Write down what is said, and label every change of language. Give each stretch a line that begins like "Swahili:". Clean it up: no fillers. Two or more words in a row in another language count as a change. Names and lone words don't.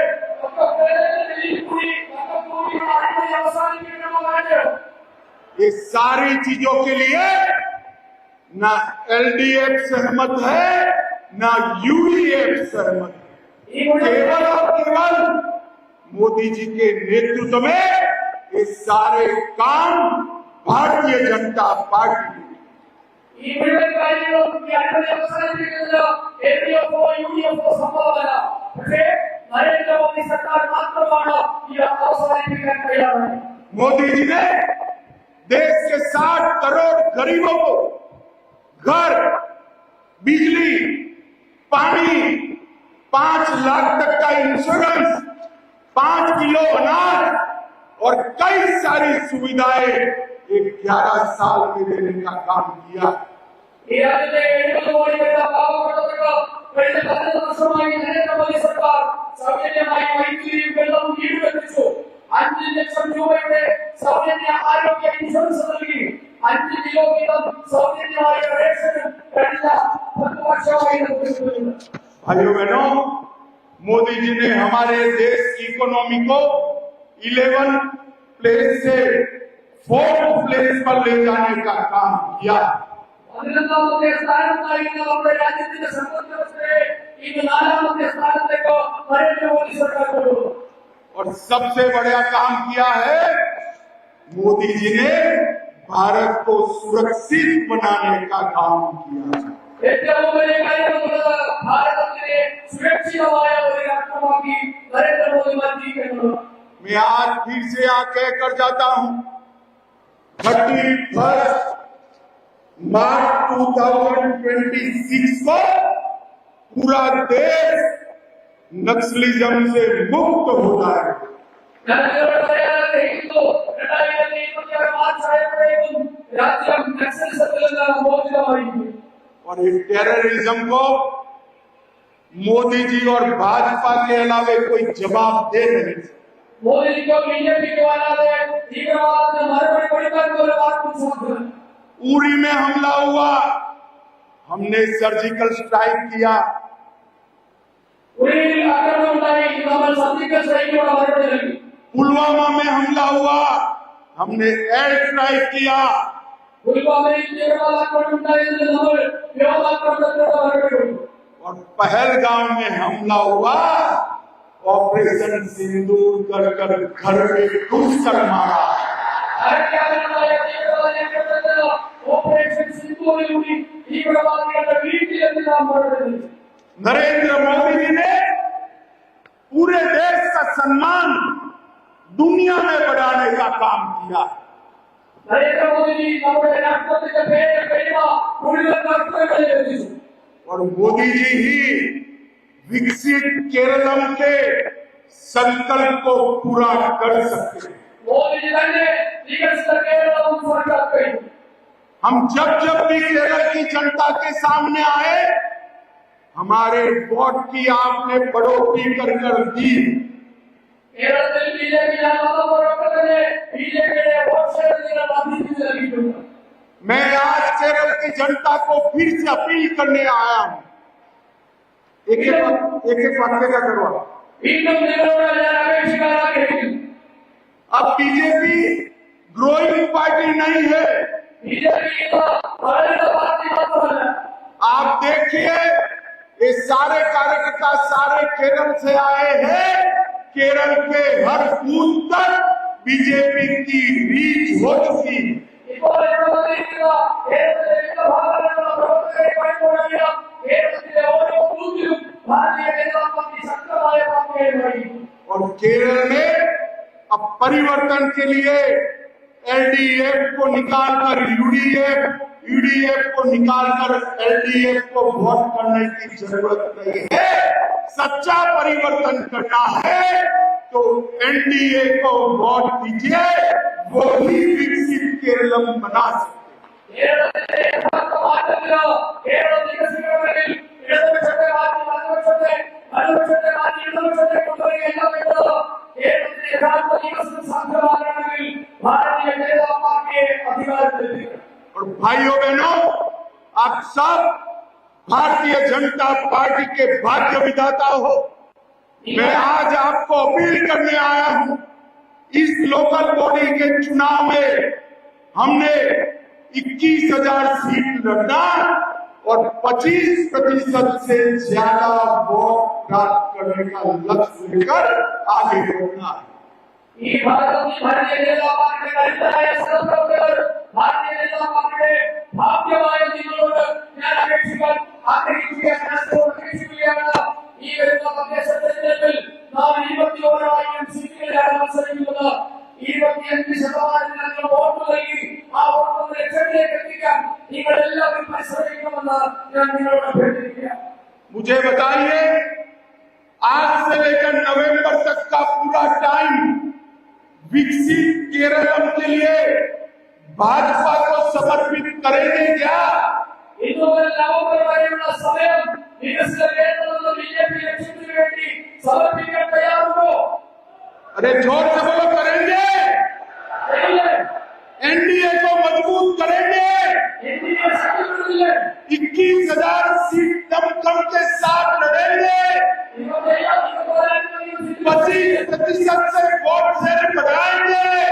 Hindi: ये सारी चीजों के लिए ना LDF सहमत है ना UDF सहमत है। केवल और केवल मोदी जी के नेतृत्व में ये सारे काम भारतीय जनता पार्टी ने
Malayalam: ഈ മുഴുവൻ കാര്യങ്ങളും ഈ അഴിമതി അവസാനിപ്പിക്കുന്നത് LDF UDF സംഭവമല്ല. പക്ഷേ നരേന്ദ്രമോദി സർക്കാർ മാത്രമാണ് ഈ അവസാനിപ്പിക്കാൻ തയ്യാറായത്.
Hindi: मोदी जी ने देश के 60 करोड़ गरीबों को घर, बिजली, पानी, 5 लाख तक का इंश्योरेंस, 5 किलो अनाज और कई सारी सुविधाएं 11 साल में देने का काम किया।
Malayalam: ഈ രാജ്യത്തെ 70 കോടി വരുന്ന പാവപ്പെട്ടവർക്ക് കഴിഞ്ഞ 10 വർഷമായി നരേന്ദ്രമോദി സർക്കാർ സൗജന്യമായി വൈദ്യുതിയും വെള്ളവും ഈടുവെച്ചു. 5 ലക്ഷം രൂപയുടെ സൗജന്യ ആരോഗ്യ ഇൻഷുറൻസ് നൽകി. 5 കിലോ വീതം സൗജന്യമായ റേഷനും കഴിഞ്ഞ 10 വർഷമായി നൽകുന്നുണ്ട്.
Hindi: भाइयों बहनों, मोदी जी ने हमारे देश की इकोनॉमी को 11 प्लेस से 4th प्लेस पर ले जाने का काम किया।
Malayalam: 11ാമത്തെ സ്ഥാനത്തായിരുന്ന നമ്മുടെ രാജ്യത്തിന്റെ സമ്പദ് വ്യവസ്ഥയെ ഇന്ന് 4ാമത്തെ സ്ഥാനത്തേക്ക് നരേന്ദ്രമോദി സർക്കാർ കൊണ്ടുവന്നു.
Hindi: और सबसे बड़ा काम किया है, मोदी जी ने भारत को सुरक्षित बनाने का काम किया।
Malayalam: ഏറ്റവും വലിയ കാര്യമെന്നുള്ളത് ഭാരതത്തിനെ സുരക്ഷിതമായ ഒരു രാഷ്ട്രമാക്കി നരേന്ദ്രമോദി മാറ്റിയിരിക്കുന്നത്.
Hindi: मैं आज फिर से यहाँ कहकर जाता हूँ, 31 मार्च 2026 को पूरा देश नक्सलिज्म से मुक्त होता है।
Malayalam: ഞാൻ നിങ്ങളോട് പറയാൻ ആഗ്രഹിക്കുന്നു, 2026 മാർച്ച് ആയപ്പോഴേക്കും രാജ്യം നക്സലിസത്തിൽ നിന്ന് മോചിതമായിരിക്കും.
Hindi: और इस टेररिज्म को मोदी जी और भाजपा के अलावे कोई जवाब दे नहीं सकता।
Malayalam: മോദിക്കോ ബിജെപിക്കോ അല്ലാതെ തീവ്രവാദത്തിന് മറുപടി കൊടുക്കാൻ പോലും ആർക്കും സാധ്യമല്ല.
Hindi: उरी में हमला हुआ, हमने
English: surgical strike
Hindi: किया।
Malayalam: ഉരിയിൽ ആക്രമണം ഉണ്ടായി, നമ്മൾ
English: surgical strikeിലൂടെ
Malayalam: മറുപടി നൽകി.
Hindi: पुलवामा में हमला हुआ, हमने
English: air strike
Hindi: किया।
Malayalam: പുൽവാമയിൽ തീവ്രവാദാക്രമണം ഉണ്ടായതിന് നമ്മൾ വ്യോമാക്രമണത്തിലൂടെ മറുപടി കൊടുത്തു.
Hindi: और पहलगाम में हमला हुआ, ऑपरेशन सिंदूर कर कर घर में घुसकर मारा।
Malayalam: അരക്കാരനായ തീവ്രവാദികളെ ഓപ്പറേഷൻ സിന്ദൂറിലൂടെ തീവ്രവാദികളുടെ വീട്ടിലെത്തി നാം മറുപടി നൽകി.
Hindi: नरेंद्र मोदी जी ने पूरे देश का सम्मान दुनिया में बढ़ाने का काम किया।
Malayalam: നരേന്ദ്രമോദി നമ്മുടെ രാഷ്ട്രത്തിന്റെ പേര് കഴിവ മുഴുവൻ രാഷ്ട്രങ്ങളിൽ എത്തിച്ചു.
Hindi: और मोदी जी ही विकसित केरलम के संकल्प को पूरा कर सकते हैं।
Malayalam: മോദിജി തന്നെ വികസിത കേരളം സാക്ഷാത്കരിക്കും.
Hindi: हम जब जब भी केरल की जनता के सामने आए, हमारे वोट की आपने बढ़ोतरी कर दी।
Malayalam: കേരളത്തിൽ ബിജെപി വന്നപ്പോഴൊക്കെ തന്നെ ബിജെപിയുടെ
English: vote share
Malayalam: നിങ്ങൾ വർദ്ധിപ്പിച്ചു നൽകിയിട്ടുണ്ട്.
Hindi: मैं आज केरल की जनता को फिर से अपील करने आया हूं। एक एक वाक्य का करवा।
Malayalam: വീണ്ടും നിങ്ങളോട് ഞാൻ അപേക്ഷിക്കാൻ ആഗ്രഹിക്കുന്നു.
Hindi: अब बीजेपी
English: growing party
Hindi: नहीं है।
Malayalam: ബിജെപി ഇന്ന് വളരുന്ന പാർട്ടി മാത്രമല്ല.
Hindi: आप देख देखिए ये सारे कार्यकर्ता सारे केरल से आए हैं। केरल के हर बूथ तक बीजेपी की रीच हो चुकी।
Malayalam: ഇപ്പോൾ കേരളത്തിലെ ഭാഗങ്ങളിലുള്ള പ്രവർത്തകരെ കൊണ്ടുവരിക കേരളത്തിലെ ഓരോ ബൂത്തിലും ഭാരതീയ ജനതാ പാർട്ടി ശക്തമായ പാർട്ടിയായി മാറി.
Hindi: और केरल में अब परिवर्तन के लिए एलडीएफ को निकालकर यूडीएफ को निकालकर एलडीएफ को वोट करने की जरूरत नहीं है। सच्चा परिवर्तन करना है तो एनडीए को वोट दीजिए, वो ही विकसित केरलम बना सकते।
Malayalam: കേരളത്തിലെ യഥാർത്ഥ മാറ്റത്തിലോ കേരളം വികസിക്കണമെങ്കിൽ ഇടതുപക്ഷത്തെ മാറ്റി വലതുപക്ഷത്തെ മാറ്റി ഇടതുപക്ഷത്തെ കൊണ്ടുവരികയല്ല വേണ്ടത്. കേരളത്തിലെ യഥാർത്ഥ വികസനം സാധ്യമാകണമെങ്കിൽ ഭാരതീയ ജനതാ പാർട്ടിയെ അധികാരത്തിലെത്തിക്കണം.
Hindi: और भाइयों बहनों, आप सब भारतीय जनता पार्टी के भाग्य विधाता हो। मैं आज आपको अपील करने आया हूं, इस
English: local body
Hindi: के चुनाव में हमने 21,000 सीट लड़ना और 25% से ज्यादा वोट प्राप्त करने का लक्ष्य लेकर आगे बढ़ना है।
Malayalam: ഈ ഭാരതീയ ജനതാ പാർട്ടിയുടെ കരുത്തരായ സഹപ്രവർത്തകർ ഭാരതീയ ജനതാ പാർട്ടിയുടെ ഭാഗ്യമായ നിങ്ങളോട് ഞാൻ അപേക്ഷിക്കുകയാണ്. ഈ വരുന്ന തദ്ദേശ തെരഞ്ഞെടുപ്പിൽ നാം 21,000 സീറ്റുകളിലാണ് മത്സരിക്കുന്നത്. 25% വോട്ട് നൽകി ആ വോട്ട് ലക്ഷ്യത്തിലേക്ക് എത്തിക്കാൻ നിങ്ങൾ എല്ലാവരും പരിശ്രമിക്കണമെന്ന് ഞാൻ നിങ്ങളോട് അഭ്യർത്ഥിക്കുകയാണ്.
Hindi: मुझे बताइए, आज से लेकर नवंबर तक का पूरा टाइम विकसित केरलम के लिए भाजपा को समर्पित करेंगे क्या?
Malayalam: ഇന്നു മുതൽ നവംബർ വരെയുള്ള സമയം വികസിത കേരളമെന്ന ബിജെപി ലക്ഷ്യത്തിന് വേണ്ടി സമർപ്പിക്കാൻ തയ്യാറുണ്ടോ?
Hindi: अरे जोर से बोलो, करेंगे। एनडीए को मजबूत करेंगे। 21,000 सीट दमखम के साथ लड़ेंगे। 25% से
English: vote share
Hindi: बढ़ाएंगे।